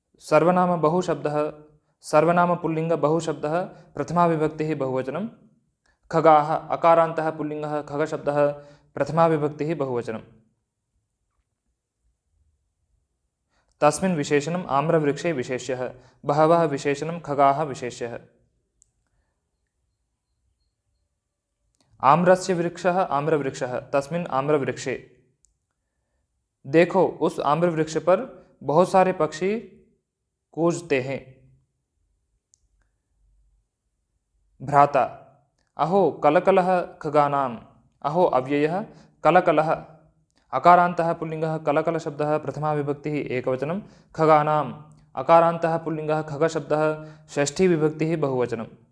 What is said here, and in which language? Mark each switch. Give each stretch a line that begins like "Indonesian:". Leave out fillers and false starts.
Sanskrit: सर्वनाम बहुशब्दः सर्वनाम पुल्लिंग बहुशब्दः प्रथमा विभक्तिः बहुवचनं खगाः अकारान्तः पुल्लिंगः खगशब्दः प्रथमा विभक्तिः बहुवचनं तस्मिन् विशेषणम् आम्रवृक्षे विशेष्यः बहवः विशेषणं खगाः विशेष्यः। आम्रस्य वृक्षः आम्रवृक्षः तस्मिन् आम्रवृक्षे।
Hindi: देखो उस आम्रवृक्ष पर बहुत सारे पक्षी कूजते हैं।
Sanskrit: भ्राता अहो कलकलः खगानाम् अहो अव्ययः कलकलः अकारान्तः पुल्लिंगः कलकल शब्दः प्रथमा विभक्तिः एकवचनं खगानाम् अकारान्तः पुल्लिंगः खगशब्दः षष्ठी विभक्तिः बहुवचनं।